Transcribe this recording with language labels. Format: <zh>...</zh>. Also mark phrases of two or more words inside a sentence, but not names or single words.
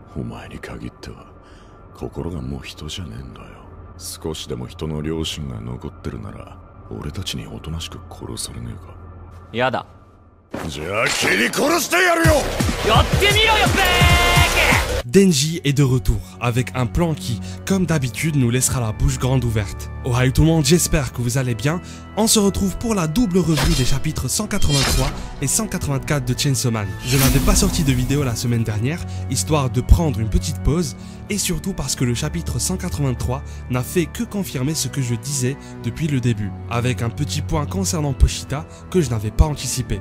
<ja>お前に限っては心がもう人じゃねえんだよ。少しでも人の良心が残ってるなら俺たちにおとなしく殺されねえか。やだ。じゃあ切り殺してやるよ。やってみろよ、ベーキ。</ja> <fr>Denji est de retour, avec un plan qui, comme d'habitude, nous laissera la bouche grande ouverte.</fr> <en>Oh hi</en> <fr>tout le monde, j'espère que vous allez bien. On se retrouve pour la double revue des chapitres 183 et 184 de Chainsaw Man. Je n'avais pas sorti de vidéo la semaine dernière, histoire de prendre une petite pause, et surtout parce que le chapitre 183 n'a fait que confirmer ce que je disais depuis le début, avec un petit point concernant Pochita que je n'avais pas anticipé.</fr>